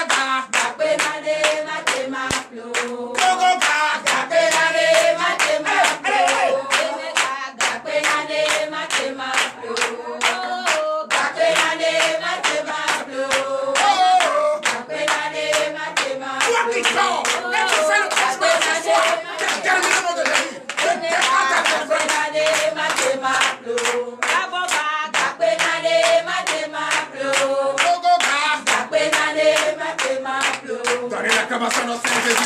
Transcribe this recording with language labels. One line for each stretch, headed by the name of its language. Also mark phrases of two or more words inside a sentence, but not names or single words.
French: Kape madema blo. Togoga. Kape madema blo. Kape madema blo. Kape madema blo. Kape madema Toi qui sors, et tu fais le transport ce soir, c'est terminé mon Jésus. Je déclare ta défaite. Togoga. Donnez l'acclamation à notre Seigneur Jésus.